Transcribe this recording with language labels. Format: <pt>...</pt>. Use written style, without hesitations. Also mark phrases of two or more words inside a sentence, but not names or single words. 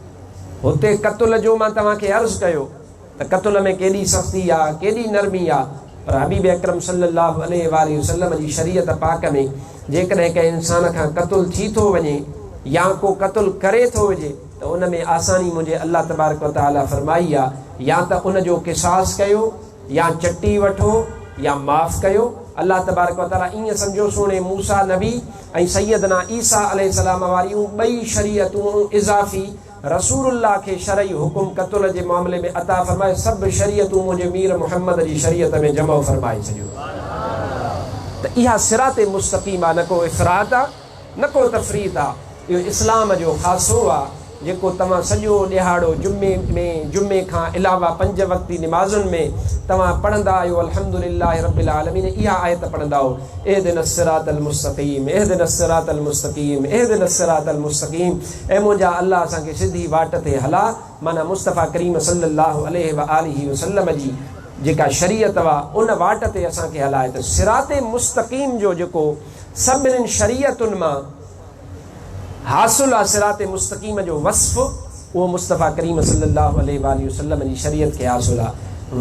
<sd>हुते क़त्ल जो मां तव्हांखे अर्ज़ु कयो त क़त्ल में केॾी सख़्ती आहे, केॾी नरमी आहे, पर हबीब अकरम</sd> <ar>صلى الله عليه وسلم</ar> <sd>जी शरीयत पाक में जेकॾहिं कंहिं इंसान खां क़त्ल थी थो वञे या को क़त्ल करे थो वञे त उन में आसानी मुंहिंजे</sd> <ar>الله تبارك وتعالى</ar> <sd>फरमाई आहे, या त उन जो क़िसास कयो या चटी वठो या माफ़ कयो।</sd> <ar>الله تبارك وتعالى</ar> <sd>ईअं सम्झो सोणे मूसा नबी ऐं सैयदना ईसा अलैहिस्सलाम वारियूं ॿई शरीयतूं इज़ाफ़ी रसूलुल्लाह खे शरई हुकुम क़त्ल जे मामले में अता फरमाए, सभु शरीयतूं मुंहिंजे मीर मुहम्मद जी शरीयत में जमा फरमाए छॾियो। त इहा</sd> <ar>صراط مستقيم</ar> <sd>आहे, न को इफ़रात आहे न को तफ़रीत आहे। इहो इस्लाम जो ख़ासो आहे जेको तव्हां सॼो ॾिहाड़ो जुमे खां अलावा 5 वक़्ती निमाज़ुनि में तव्हां पढ़ंदा आहियो</sd> <ar>الحمد لله رب العالمين.</ar> <sd>इहा आयत पढ़ंदा आहियो,</sd> <ar>اهدنا الصراط المستقيم، اهدنا الصراط المستقيم، اهدنا الصراط المستقيم, इहदिनस सिरातल मुस्तक़ीम।</ar> <sd>ऐं मुंहिंजा अल्लाह असांखे सिधी वाट ते हला। माना मुस्तफ़ा करीम</sd> <ar>صلى الله عليه وسلم</ar> <sd>जी जेका शरीयत आहे उन वाट ते असांखे हलाए। त</sd> <ar>صراط مستقيم</ar> <sd>जो जेको सभिनीनि शरीयतुनि मां हासिल आहे,</sd> <ar>صراط مستقيم</ar> <sd>जो वस्फ़, उहो मुस्तफ़ा करीम</sd> <ar>صلى الله عليه وسلم</ar> <sd>जी शरीयत खे हासिल आहे।</sd>